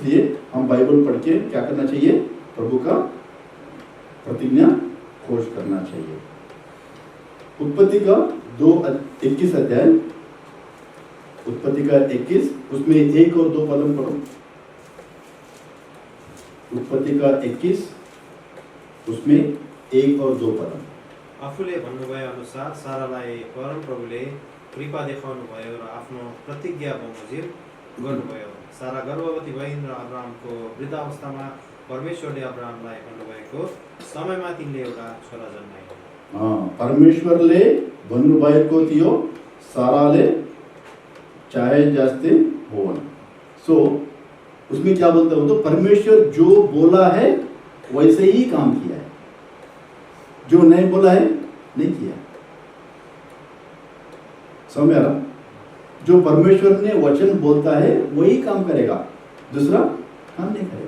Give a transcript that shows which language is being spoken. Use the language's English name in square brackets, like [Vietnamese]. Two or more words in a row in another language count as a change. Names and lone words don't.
[Hindi] इसलिए हम बाइबल पढ़ के क्या करना चाहिए, प्रभु का प्रतिज्ञा खोज करना चाहिए। उत्पत्ति का 2:21 अध्याय, उत्पत्ति का 21, उसमें 1 और 2 पद पढ़ो। उत्पत्ति का 21, उसमें 1 और 2 पद। [Nepali] आफूले भन्नुभए अनुसार सारालाई परमप्रभुले कृपा देखाउनु भयो र आफ्नो प्रतिज्ञा बमोजिम गर्नुभयो। सारा गर्भवती भइन् र अब्राहमको वृद्धावस्थामा परमेश्वरले अब्राहमलाई भन्नुभएको समयमा तिनले एउटा छोरा जन्माए। परमेश्वरले भन्नुभएको थियो साराले चाहे जास्ते होवन। [Hindi] सो उसमें क्या बोलता है, तो परमेश्वर जो बोला है वैसे ही काम किया है, जो नहीं बोला है नहीं किया। समझ आ रहा? जो परमेश्वर ने वचन बोलता है वही काम करेगा, दूसरा काम नहीं करेगा।